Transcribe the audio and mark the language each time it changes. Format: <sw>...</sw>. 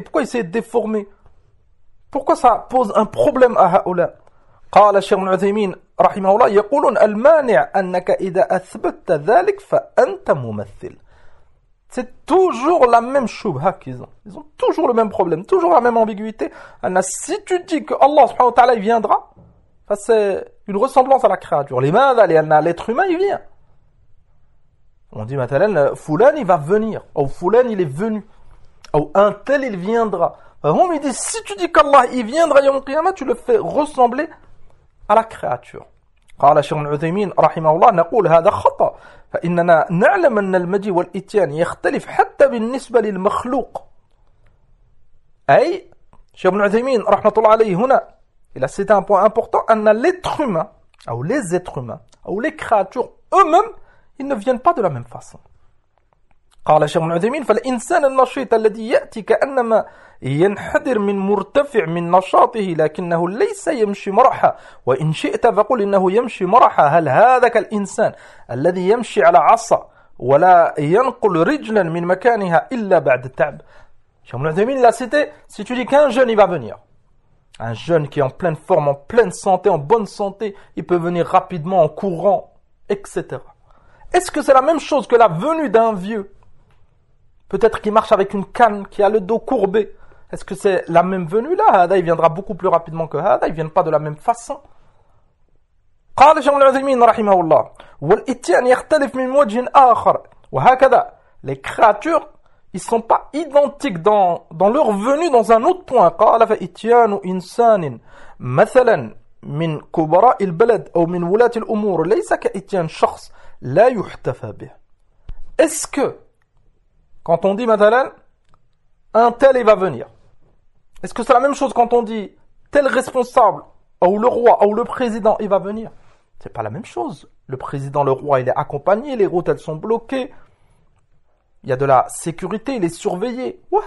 <fr>Pourquoi essayer de déformer? Pourquoi ça pose un problème à</fr> <ar>هؤلاء? قال الشيخ ابن عثيمين رحمه الله يقولون المانع أنك إذا أثبتت ذلك فأنت ممثل.</ar> <fr>C'est toujours la même choubha qu'ils ont. Ils ont toujours le même problème, toujours la même ambiguïté. Si tu dis que Allah subhanahu wa ta'ala il viendra, c'est une ressemblance à la créature. L'être humain, il vient. On dit, maintenant, Foulan, il va venir. Ou Foulan, il est venu. Ou un tel, il viendra. On me dit, si tu dis qu'Allah, il viendra, Yom Qiyamah, tu le fais ressembler à la créature.</fr> <ar>قال الشيخ ابن عثيمين رحمه الله نقول هذا خطأ فإننا نعلم أن المجيء والإتيان يختلف حتى بالنسبة للمخلوق. أي الشيخ ابن عثيمين رحمة الله عليه هنا</ar> <fr>Et là, c'est un point important, l'être humain, ou les êtres humains, ou les créatures eux-mêmes, ils ne viennent pas de la même façon.</fr> <ar>قال الشيخ ابن عثيمين فالإنسان النشيط الذي يأتي كأنما ينحدر من مرتفع من نشاطه لكنه ليس يمشي مرحا وإن شئت فقل إنه يمشي مرحا هل هذا كالإنسان الذي يمشي على عصا ولا ينقل رجلا من مكانها إلا بعد التعب الشيخ ابن عثيمين لا سيتي</ar> <fr>si tu dis qu'un jeune il va venir. Un jeune qui est en pleine forme, en pleine santé, en bonne santé, il peut venir rapidement, en courant, etc. Est-ce que c'est la même chose que la venue d'un vieux? Peut-être qu'il marche avec une canne, qui a le dos courbé. Est-ce que c'est la même venue là? Hada, il viendra beaucoup plus rapidement que Hada, il ne vient pas de la même façon.</fr> <ar>قال شيخ العثيمين رحمه الله والإتيان يختلف من وجه آخر وهكذا</ar> <fr>les créatures Ils ne sont pas identiques dans leur venue dans un autre point.</fr> <ar>قال فإتيان إنسان مثلا من كبراء البلد أو من ولاة الأمور ليس كإتيان شخص لا يحتفى به.</ar> <fr>Est-ce que, quand on dit مثلا, un tel va venir, est-ce que c'est la même chose quand on dit tel responsable, ou le roi, ou le président, il va venir? C'est pas la même chose. Le président, le roi, il est accompagné, les routes, elles sont bloquées. Il y a de la sécurité, il est surveillé.</fr>